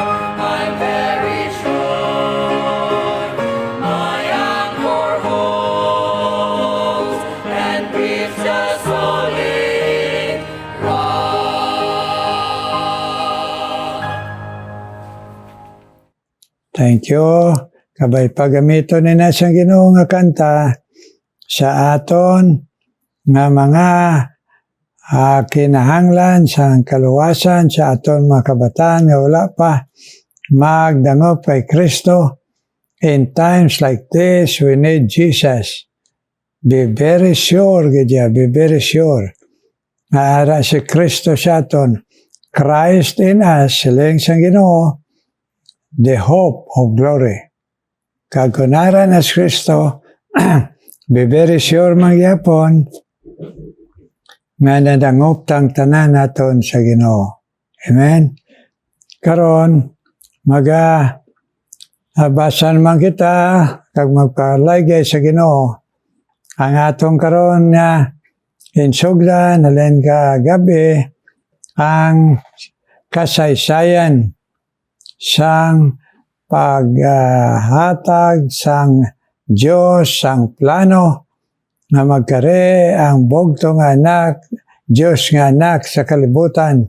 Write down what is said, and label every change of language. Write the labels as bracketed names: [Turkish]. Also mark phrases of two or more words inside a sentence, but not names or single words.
[English] I'm very sure. My anchor holds and grips a solid rock. Thank you. [Hiligaynon] Kabay pagamito ni na siyang Ginoo nga kanta sa aton nga mga kinahanglan sa kaluwasan sa aton mga kabataan nga wala pa magdangop kay Kristo. [English] In times like this, we need Jesus. Be very sure, gadya, be very sure. [Hiligaynon] Nga ara si Kristo sa aton. [English] Christ in us, [Hiligaynon] siling sa Ginoo, [English] the hope of glory. [Hiligaynon] Kagunaran as Kristo, [English] be very sure [Hiligaynon] mangyapon nga nadangop tang tanan naton sa Ginoo. Amen. Karon basan man kita kag magpalaygay sa Ginoo ang atong karon nga insugdan nalen ka gabi ang kasaysayan sang paghatag sang Diyos sang plano nga magkare ang bugtong anak, Diyos nga anak sa kalibutan.